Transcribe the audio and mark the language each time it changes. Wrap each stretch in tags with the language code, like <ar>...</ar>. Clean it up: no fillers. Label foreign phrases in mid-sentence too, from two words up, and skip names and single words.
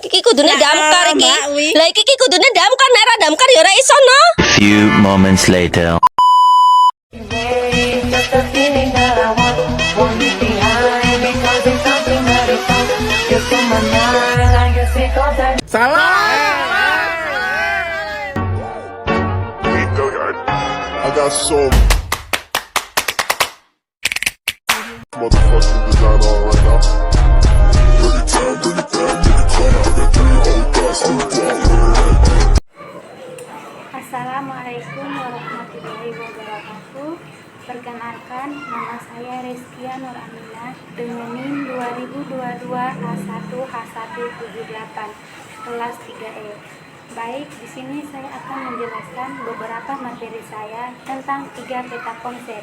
<jv>kudune damkar iki. Lah iki kudune damkar, nek ora damkar ya ora iso no.</jv> <en>Few moments later.</en> <jv>Salah.</jv> <en>I got some motherfucking design on right now. Bring it down, bring it down, bring it down. I got three old guys on the block.</en> <ar>السلام عليكم ورحمة الله وبركاته.</ar> <id>Perkenalkan, nama saya Rizkia Nur Aminah dengan NIM 2022 H1H178 kelas 3E. Baik, di sini saya akan menjelaskan beberapa materi saya tentang 3 peta konsep.</id>